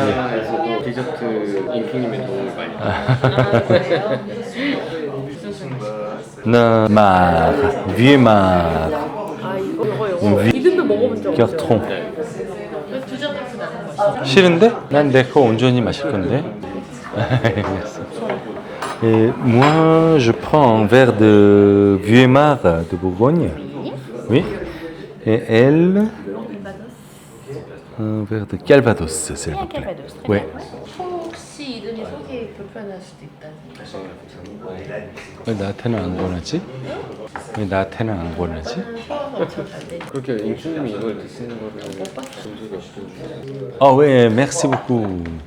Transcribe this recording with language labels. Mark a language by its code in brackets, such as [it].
[ko] 에서도 디저트 인기님의 도움을 많이 아, 그래요? [fr] 나 mar, vieux mar, [ko] 아 이거 이든도 먹어본 적 없어요. [fr] carton. [ko] 디저트 나는 맛있어. 싫은데? 난 내 거 온전히 마실 건데. [fr] Et moi, je prends un verre de vieux mar de Bourgogne. Oui. Et elle, un verre de Calvados, s'il vous plaît. Ouais. [ko] 혹시 이든이 속이 불편할 수도 있다는. 왜 나한테는 안 권하지? 왜 나한테는 안 권하지? 소화가 엄청 잘 돼. 그렇게 인춘님이 이걸 드시는 거를 본 적이 없어요. 아, 왜, [fr] merci beaucoup.